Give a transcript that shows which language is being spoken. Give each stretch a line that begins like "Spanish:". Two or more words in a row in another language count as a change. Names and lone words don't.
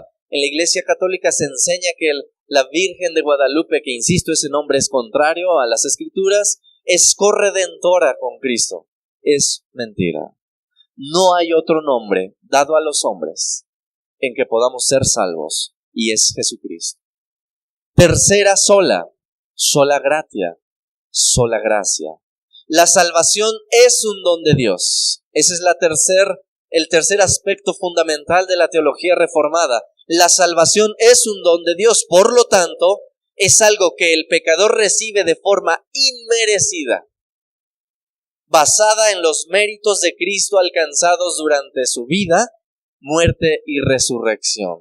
Spanish: En la Iglesia Católica se enseña que la Virgen de Guadalupe, que insisto, ese nombre es contrario a las Escrituras, es corredentora con Cristo. Es mentira. No hay otro nombre dado a los hombres en que podamos ser salvos, y es Jesucristo. Tercera sola,
Latin: sola gratia,
Spanish: sola gracia. La salvación es un don de Dios. Ese es el tercer aspecto fundamental de la teología reformada. La salvación es un don de Dios, por lo tanto, es algo que el pecador recibe de forma inmerecida, basada en los méritos de Cristo alcanzados durante su vida, muerte y resurrección.